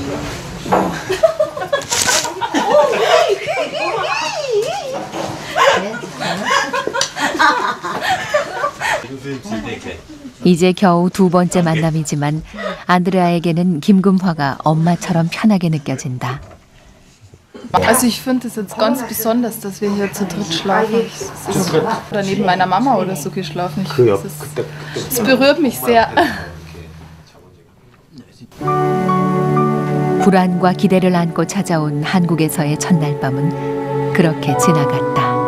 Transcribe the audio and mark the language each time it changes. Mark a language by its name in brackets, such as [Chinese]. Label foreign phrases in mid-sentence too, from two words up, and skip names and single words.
[Korean] 이제 겨우 두 번째 만남이지만 안드레아에게는 김금화가 엄마처럼 편하게 느껴진다. [German] Also ich finde es jetzt ganz besonders, dass wir hier zu dritt schlafen. Oder neben meiner Mama oder so geschlafen. Es berührt mich sehr. [Korean] 불안과 기대를 안고 찾아온 한국에서의 첫날 밤은 그렇게 지나갔다.